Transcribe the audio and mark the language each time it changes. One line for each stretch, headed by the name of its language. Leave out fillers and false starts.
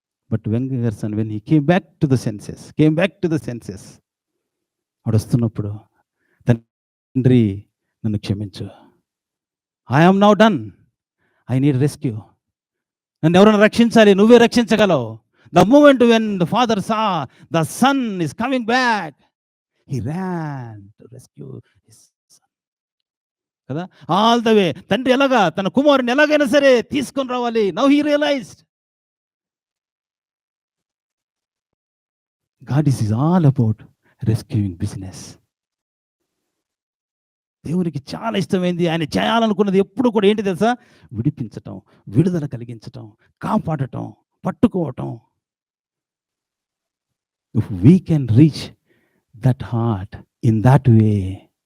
English: but younger son when he came back to the senses,
Telugu: వాడు వస్తున్నప్పుడు, తండ్రి నన్ను క్షమించు,
English: I am now done, I need rescue,
Telugu: నన్ను ఎవరైనా రక్షించాలి, నువ్వే రక్షించగలవు.
English: The moment when the father saw the son is coming back, he ran to rescue his son.
Telugu: కదా,
English: all the way
Telugu: తండ్రి ఎలాగా తన కుమారుని ఎలాగైనా సరే తీసుకొని రావాలి.
English: Now he realized God is all about rescuing business.
Telugu: దేవునికి చాలా ఇష్టమైంది, ఆయన చేయాలనుకున్నది ఎప్పుడు కూడా ఏంటి తెలుసా? విడిపించటం, విడుదల కలిగించటం, కాపాడటం, పట్టుకోవటం.
English: If we can reach that heart in that way,